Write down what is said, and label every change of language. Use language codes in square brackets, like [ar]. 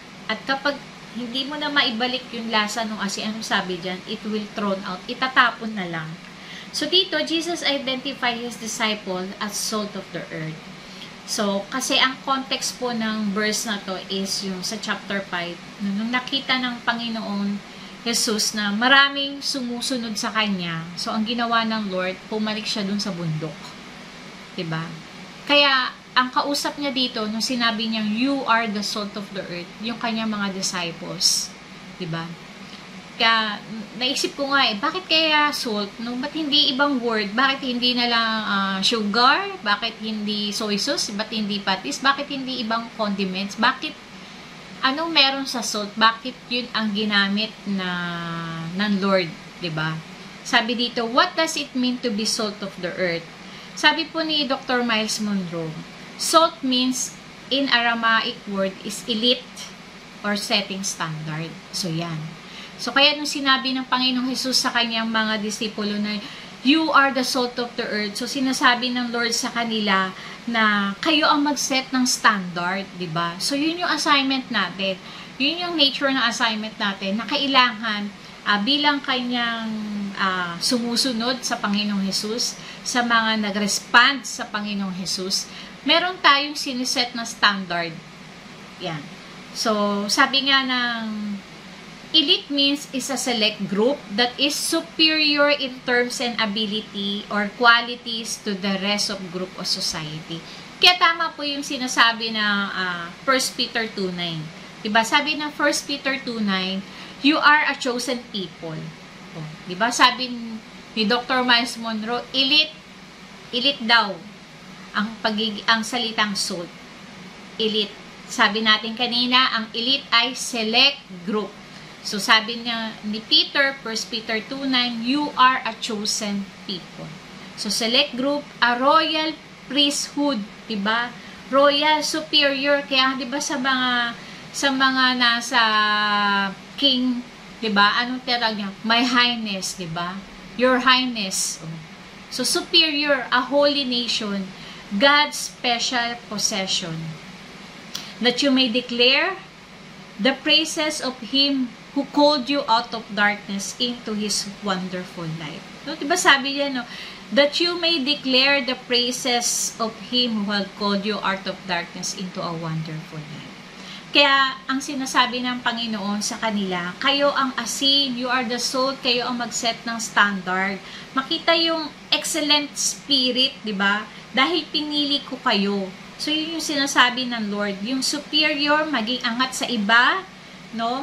[tl] At kapag hindi mo na maibalik yung lasa ng asin, anong sabi dyan? [en] It will thrown out. Itatapon na lang. So dito, Jesus identified His disciple as salt of the earth. [tl] So, kasi ang context po ng verse na to is yung sa chapter 5, nung nakita ng Panginoon Jesus na maraming sumusunod sa Kanya. So, ang ginawa ng Lord, pumalik siya dun sa bundok. Diba? Kaya, ang kausap niya dito, nung sinabi niyang, "You are the salt of the earth," yung kanyang mga disciples. Diba? Kaya, naisip ko nga bakit kaya salt? No? Ba't hindi ibang word? Bakit hindi na lang sugar? Bakit hindi soy sauce? Ba't hindi patis? Bakit hindi ibang condiments? Bakit anong meron sa salt? Bakit yun ang ginamit ng Lord, 'di ba? [en] Sabi dito, what does it mean to be salt of the earth? Sabi po ni Dr. Miles Monroe, salt means in Aramaic word is elite or setting standard. So yan. [tl] So kaya nung sinabi ng Panginoong Jesus sa kanyang mga disipulo na you are the salt of the earth. So sinasabi ng Lord sa kanila na kayo ang mag-set ng standard, 'di ba? So yun yung assignment natin. Yun yung nature ng assignment natin na kailangan bilang kanyang sumusunod sa Panginoong Jesus, sa mga nag-respond sa Panginoong Jesus, meron tayong siniset na standard. Yan. [en] So, sabi nga ng elite means is a select group that is superior in terms and ability or qualities to the rest of group or society. [tl] Kaya tama po yung sinasabi na 1 Peter 2:9. Diba? [en] Sabi ng 1 Peter 2:9, you are a chosen people. [tl] Oh, diba? Sabi ni Dr. Miles Monroe, elite daw ang salitang salt. Elite. Sabi natin kanina, ang elite ay select group. [en] So sabi niya ni Peter, 1 Peter 2:9, you are a chosen people. So select group, a royal priesthood, 'di ba? [tl] Royal superior, kaya 'di ba sa mga nasa king, 'di ba? Anong tawag niya? My highness, 'di ba? Your highness. [en] So superior, a holy nation, God's special possession. That you may declare the praises of Him who called you out of darkness into His wonderful light. No, diba sabi niya, no? That you may declare the praises of Him who had called you out of darkness into a wonderful light. [tl] Kaya, ang sinasabi ng Panginoon sa kanila, kayo ang asin, you are the salt, kayo ang mag-set ng standard. Makita yung excellent spirit, diba? Dahil pinili ko kayo. So, yun yung sinasabi ng Lord. Yung superior, maging angat sa iba, no?